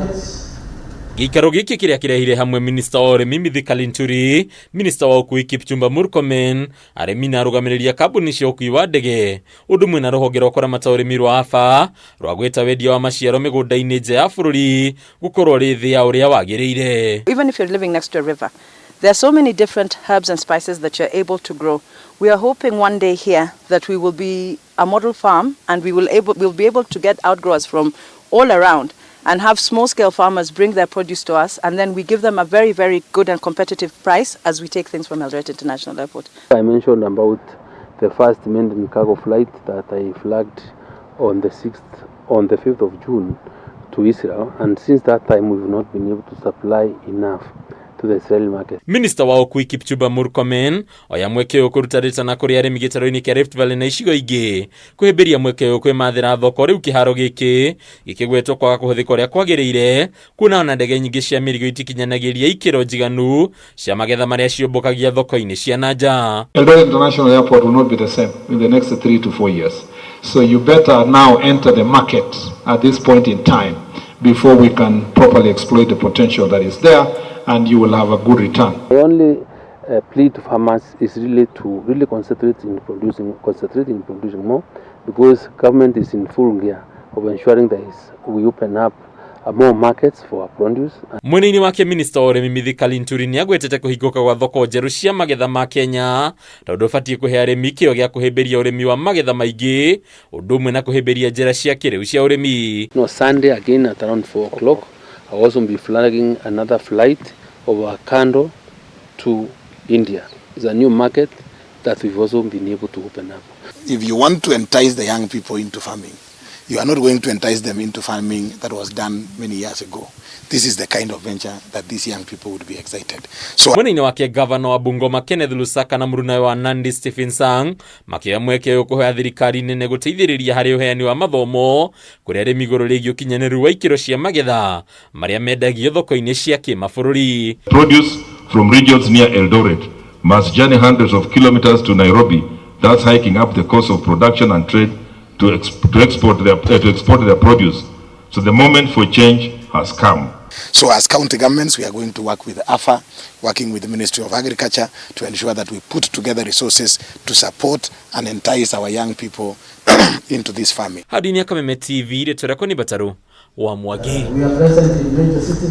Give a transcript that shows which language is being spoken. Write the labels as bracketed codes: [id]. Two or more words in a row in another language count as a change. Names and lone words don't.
[ki] Gĩikaro gĩkĩ kĩrĩa kĩrehire hamwe minista wa ũrĩmi Mithikalinturi, minista wa ũkui Kipchumba Murkomen, arĩmi na arũgamĩrĩria kambuni cia ũkui wa ndege, ũndũ ũmwe na rũhonge rwa kũramata ũrĩmi rwa AFA rwa gwĩta wendia wa maciaro mĩgũnda-inĩ nja ya bũrũri gũkorwo rĩ thĩ ya ũrĩa wagĩrĩire. [en] Even if you're living next to a river, there are so many different herbs and spices that you're able to grow. We are hoping one day here that we will be a model farm and we'll be able to get outgrowers from all around and have small-scale farmers bring their produce to us, and then we give them a very, very good and competitive price as we take things from ELDORET International Airport. I mentioned about the first maiden cargo flight that I flagged on the 5th of June to Israel, and since that time we've not been able to supply enough to the Israeli market. [ki] Minister wa ũkui Kipchumba Murkomen oya mweke ũyũ kũruta rĩtana kũrĩ arĩmi gĩtarũ-inĩ kĩa Rift Valley na icigo ingĩ kũhĩmbĩria mweke ũyũ kwĩmathĩra thoko rĩu kĩharo gĩkĩ gĩkĩgwetwo kwaga kũhũthĩka ũrĩa kwagĩrĩire, kuona ona ndege nyingĩ cia mĩrigo itikinyanagĩria ikĩro njiganu cia magetha marĩa ciũmbũkagia thoko-inĩ cia nanja. [en] ELDORET International Airport will not be the same in the next 3 to 4 years. So you better now enter the market at this point in time before we can properly exploit the potential that is there, and you will have a good return. The only plea to farmers is really to concentrate in producing more, because government is in full gear of ensuring that we open up more markets for our produce. [ki] Mwena-inĩ wake minista wa ũrĩmi Mithikalinturi nĩ agwetete kũhingũka gwa thoko njerũ cia magetha ma Kenya tondũ ũbatiĩ kũhe arĩmi kĩo gĩa kũhĩmbĩria ũrĩmi wa magetha maingĩ, ũndũ ũmwe na kũhĩmbĩria njĩra cia kĩrĩu cia ũrĩmi. [en] No, Sunday again at around 4 o'clock I will also be flagging another flight over Kando to India. It's a new market that we've also been able to open up. If you want to entice the young people into farming, you are not going to entice them into farming that was done many years ago. This is the kind of venture that these young people would be excited. So [ki] mwena-inĩ wake gavana wa Bungoma Kenneth Lusaka na mũrunawe wa Nandi Stephen Sang makĩoya mweke ũyũ kũhoya thirikari nene gũteithĩrĩria harĩ ũheani wa mathomo kũrĩ arĩmi igũrũ rĩgiĩ ũkinyanĩru wa ikĩro cia magetha marĩa mendagio thoko-inĩ cia kĩmabũrũri. [en] Produce from regions near ELDORET must journey hundreds of kilometers to Nairobi, thus hiking up the cost of production and trade to export their produce. So the moment for change has come. So as county governments, we are going to work with AFA, working with the Ministry of Agriculture to ensure that we put together resources to support and entice our young people into this farming. [sw] Hadi ni Kameme TV, leto lako ni Bataru wa Mwagi.